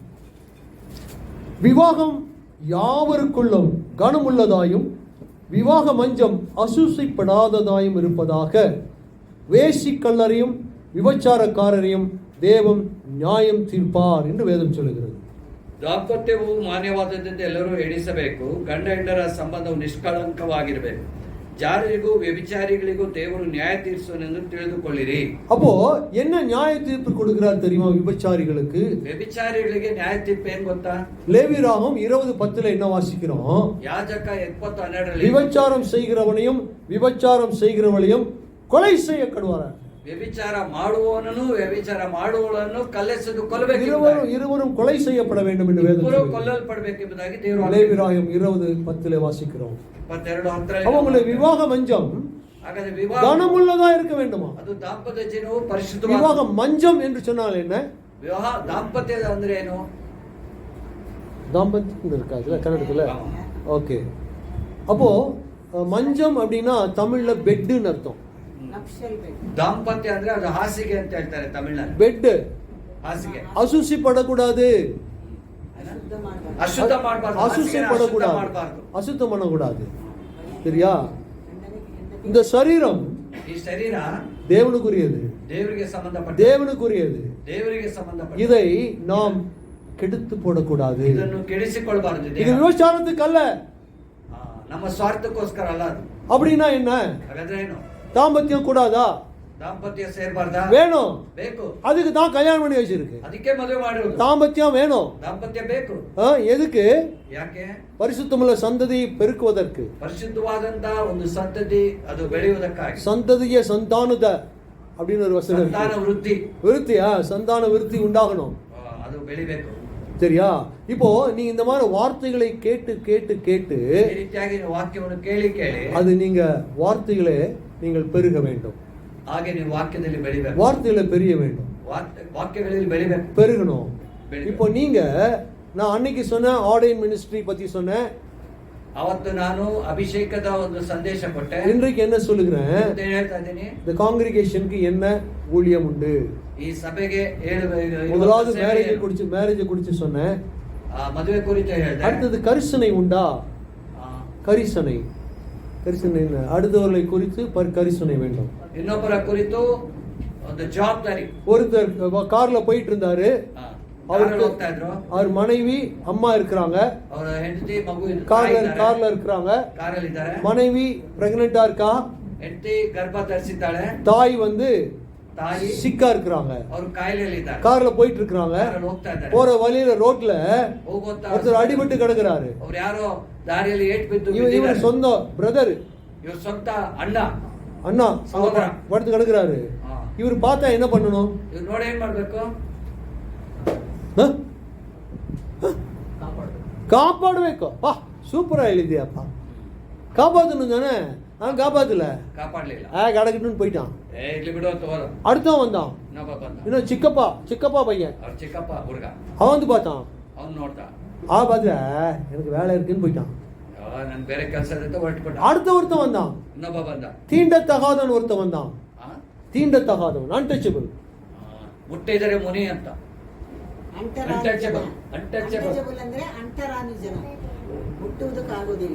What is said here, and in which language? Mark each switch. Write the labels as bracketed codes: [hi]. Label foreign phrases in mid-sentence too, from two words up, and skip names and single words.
[ta] விவாகம் யாவருக்குள்ளும் கனமுள்ளதாயும் விவாக மஞ்சம் அசூசைப்படாததாயும் இருப்பதாக, வேசிக்கல்லரையும் விபச்சாரக்காரரையும் தேவன் நியாயம் தீர்ப்பார் என்று வேதம் சொல்லுகிறது. [kn] ದಾಂಪತ್ಯವು ಮಾನ್ಯವಾದದ್ದೆಂದು ಎಲ್ಲರೂ ಎಣಿಸಬೇಕು. ಗಂಡ ಹೆಂಡರ ಸಂಬಂಧವು ನಿಷ್ಕಳಂಕವಾಗಿರಬೇಕು. ಜಾರಿಗೂ ವ್ಯಭಿಚಾರಿಗಳಿಗೂ ದೇವರು ನ್ಯಾಯ ತೀರಿಸುವನೆಂದು ತಿಳಿದುಕೊಳ್ಳಿರಿ. [ta] அப்போ என்ன நியாய தீர்ப்பு கொடுக்கிறார் தெரியுமா? விபச்சாரிகளுக்கு, [kn] ವ್ಯಭಿಚಾರಿಗಳಿಗೆ ನ್ಯಾಯ ತೀರ್ப்பு ಏನ್ ಗೊತ್ತಾ? [ta] லேவியராகமம் 20:10 என்ன வாசிக்கிறோம்? [kn] ಯಾಜಕ 20:12 [ta] விபச்சாரம் செய்கிறவனையும் விபச்சாரம் செய்கிறவளையும் கொலை செய்ய கடுவார். [kn] ವ್ಯಭಿಚಾರ ಮಾಡುವವನನ್ನು ವ್ಯಭಿಚಾರ ಮಾಡುವವಳನ್ನು ಕಲ್ಲೆಸೆದು ಕೊಲ್ಲಬೇಕು. [ta] இருவரும் கொலை செய்யப்பட வேண்டும் என்று வேதம் சொல்லுகிறது. [kn] ಕೊಲ್ಲಲ್ಪಡಬೇಕೆಂಬುದಾಗಿ ದೇವರು [ta] லேவியராகமம் 20:10 வாசிக்கிறோம். 22:10 அவங்களுடைய விவாக மஞ்சம் [kn] ಹಾಗಾದ್ರೆ ವಿವಾಹ [ta] கனமுள்ளதா இருக்க வேண்டுமா? [kn] ಅದು ದಾಂಪತ್ಯ ಜೀವನವು ಪರಿಶುದ್ಧವಾದ. [ta] விவாக மஞ்சம் என்று சொன்னால் என்ன? [kn] ವಿವಾಹ ದಾಂಪತ್ಯ ಅಂದ್ರೆ ಏನು? [ta] தாம்பத்தியம் இருக்கா இதுல கன்னடத்துல? ஓகே. அப்போ மஞ்சம் அப்படின்னா தமிழ்ல பெட்னு அர்த்தம். [kn] ದಾಂಪತ್ಯ ಅಂದ್ರೆ ಅದು ಹಾಸಿಗೆ ಅಂತ ಹೇಳ್ತಾರೆ ತಮಿಳ್ನಲ್ಲಿ. [ta] பெட் [kn] ಹಾಸಿಗೆ. [ta] அசுசி படக்கூடாது, [kn] ಅಶುದ್ಧ ಮಾಡಬಾರದು, [ta] அசுசி படக்கூடாது, அசுத்தம் பண்ணக்கூடாது. சரியா? இந்த சரீரம் [kn] ಈ ಶರೀರ [ta] தேவனுக்குரியது, [kn] ದೇವರಿಗೆ ಸಂಬಂಧಪಟ್ಟ, [ta] தேவனுக்குரியது. [kn] ದೇವರಿಗೆ ಸಂಬಂಧಪಟ್ಟ. [ta] இதை நாம் கெடுத்து போடக்கூடாது. [kn] ಇದನ್ನು ಕೆಡಿಸಿಕೊಳ್ಳಬಾರದು. [ta] இது விபச்சாரத்துக்கு அல்ல, [kn] ನಮ್ಮ ಸ್ವಾರ್ಥಕ್ಕೋಸ್ಕರ ಅಲ್ಲ. [ta] அப்படின்னா என்ன? [kn] ಹಾಗಾದ್ರೆ ಏನು? [ta] தாம்பத்தியம் கூடாதா? [kn] ದಾಂಪತ್ಯ ಸೇರಬಾರ್ದಾ? [ta] வேணும், [kn] ಬೇಕು. [ta] அதுக்கு தான் கல்யாணம் பண்ணி வச்சிருக்கு. [kn] ಅದಕ್ಕೆ ಮದುವೆ ಮಾಡಿರೋದು. [ta] தாம்பத்தியம் வேணும், [kn] ದಾಂಪತ್ಯ ಬೇಕು. [ta] எதுக்கு? [kn] ಯಾಕೆ? [ta] பரிசுத்தமுள்ள சந்ததி பெருக்குவதற்கு, [kn] ಪರಿಶುದ್ಧವಾದಂತ ಒಂದು ಸಂತತಿ ಅದು ಬೆಳೆಯುವುದಕ್ಕಾಗಿ. [ta] சந்ததிய சந்தானுத அப்படின்னு ஒரு வசனம். [kn] ಸಂತಾನ ವೃದ್ಧಿ, [ta] விருத்தியா, சந்தான விருத்தி உண்டாகணும். [kn] ಅದು ಬೆಳಿಬೇಕು. [ta] சரியா? இப்போ நீ இந்த மாதிரி வார்த்தைகளை கேட்டு கேட்டு கேட்டு [kn] ಈ ರೀತಿಯಾಗಿ ವಾಕ್ಯವನ್ನು ಕೇಳಿ ಕೇಳಿ [ta] அது நீங்க வார்த்தைகளை நீங்கள் பெருக வேண்டும். [kn] ಹಾಗೆ ನೀವು ವಾಕ್ಯದಲ್ಲಿ ಬೆಳಿಬೇಕು. [ta] வார்த்தைகளை பெரிய வேண்டும், [kn] ವಾಕ್ಯಗಳಲ್ಲಿ ಬೆಳಿಬೇಕು, [ta] பெருகணும். இப்போ நீங்க, நான் அன்னைக்கு சொன்ன [en] ordain ministry [ta] பத்தி சொன்னேன். [kn] ಅವತ್ತು ನಾನು ಅಭಿಷೇಕದ ಒಂದು ಸಂದೇಶ ಕೊಟ್ಟೆ. [ta] இன்றைக்கு என்ன சொல்லுகிறேன்? [kn] ಹೇಳ್ತಾ ಇದ್ದೀನಿ, [ta] இந்த காங்கிரிகேஷனுக்கு என்ன ஊழியம் உண்டு? [kn] ಈ ಸಭೆಗೆ [ta] முதலாவது மேரேஜ் குறிச்சு சொன்னேன். [kn] ಮದುವೆ ಕುರಿತು ಹೇಳಿದೆ. [ta] அடுத்தது கரிசனை உண்டா? கரிசனை அடுத்தவர்களை குறித்து கரிசனை வேண்டும். [kn] ಇನ್ನೊಬ್ಬರ ಕುರಿತು ಒಂದು ಜವಾಬ್ದಾರಿ. [ta] ஒருத்தர் கார்ல போயிட்டு இருந்தாரு, அவர் மனைவி அம்மா இருக்கிறாங்க, [kn] ಅವರ ಹೆಂಡತಿ ಮಗು [ta] கார்ல இருக்கிறாங்க, [kn] ಕಾರಲ್ಲಿ ಇದ್ದಾರೆ, [ta] மனைவி பிரெக்னெண்டா இருக்கா, [kn] ಹೆಂಡತಿ ಗರ್ಭ ಧರಿಸಿದ್ದಾಳೆ, [ta] தாய் [kn] ತಾಯಿ [ta] சிக்கா இருக்கிறாங்க, [kn] ಅವರು ಕಾಯಿಲೆಯಲ್ಲಿ ಇದ್ದಾರೆ, [ta] கார்ல போயிட்டு இருக்காங்க, [kn] ಹೋಗ್ತಾ ಇದ್ದಾರೆ, [ta] போற வழியில ரோட்ல ஒருத்தர் அடிபட்டு கிடக்குறாரு. [kn] ಅವ್ರು ಯಾರೋ ದಾರಿಯಲ್ಲಿ ಏಟ್ ಬಿದ್ದು [ta] இவர் சொந்த பிரதர், [kn] ಇವ್ರ ಸ್ವಂತ ಅಣ್ಣ [ta] சகோதர படுத்து கிடக்குறாரு. இவர் பார்த்தா என்ன பண்ணணும்? [kn] ಇವ್ರು ನೋಡಿ ಏನ್ ಮಾಡ್ಬೇಕು? [ta] காப்பாடுவேக்கோ. பா சூப்பரா எழுதியாப்பா. காப்பாத்தணும் தானே? காப்பாத்தல, [kn] ಕಾಪಾಡ್ಲಿಲ್ಲ, [ta] கடக்கட்டுன்னு போயிட்டான். [kn] ಇಲ್ಲಿ ಬಿಡು ಅಂತ ಹೋದ. [ta] அடுத்தவன் வந்தான், [kn] ಇನ್ನೊಬ್ಬ ಬಂದ, [ta] இன்னும் சிக்கப்பா பையன். [kn] ಅವ್ರ ಚಿಕ್ಕಪ್ಪ ಹುಡುಗ, [ta] அவன் வந்து பார்த்தான். [kn] ಅವ್ನು ನೋಡ್ತಾ, [ta] பார்த்த எனக்கு வேலை இருக்குன்னு போயிட்டான். [kn] ನನ್ ಬೇರೆ ಕೆಲಸ ಇರುತ್ತೆ ಹೊರಟ್ಬಿಟ್ಟ. [ta] அடுத்த ஒருத்தன் வந்தான், [kn] ಇನ್ನೊಬ್ಬ ಬಂದ, [ta] தீண்டத்தகாதவன் ஒருத்தன் வந்தான். தீண்டத்தகாதவன், அன்டச்சபிள். [kn] ಮುಟ್ಟಿದರೆ ಮುನಿ ಅಂತ. ಅಂಟರಾನಿ Untouchable. ಅಂದ್ರೆ ಅಂಟರಾನಿ ಜನ, ಮುಟ್ಟುವುದಕ್ಕಾಗೋದಿಲ್ಲ.